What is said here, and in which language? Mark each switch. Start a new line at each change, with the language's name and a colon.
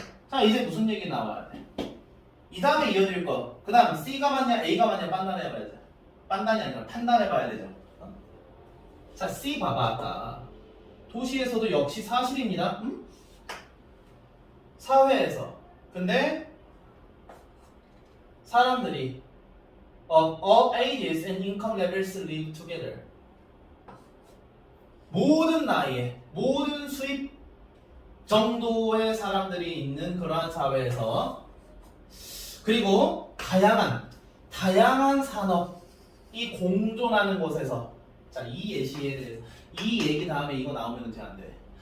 Korean: 자, 이제 무슨 얘기 나와야 돼? 이 다음에 이어질 거. 그 다음 C가 맞냐 A가 맞냐 판단해봐야죠. 판단이 아니라 판단해봐야 되죠. 자, C 봐봐. 아까 도시에서도 역시 사실입니다. 사회에서. 근데 사람들이
English: of all ages and income levels live together.
Korean: 모든 나이에, 모든 수입 정도의 사람들이 있는 그러한 사회에서, 그리고 다양한 산업이 공존하는 곳에서. 자, 이 예시에 대해서, 이 얘기 다음에 이거 나오면 돼, 안 돼?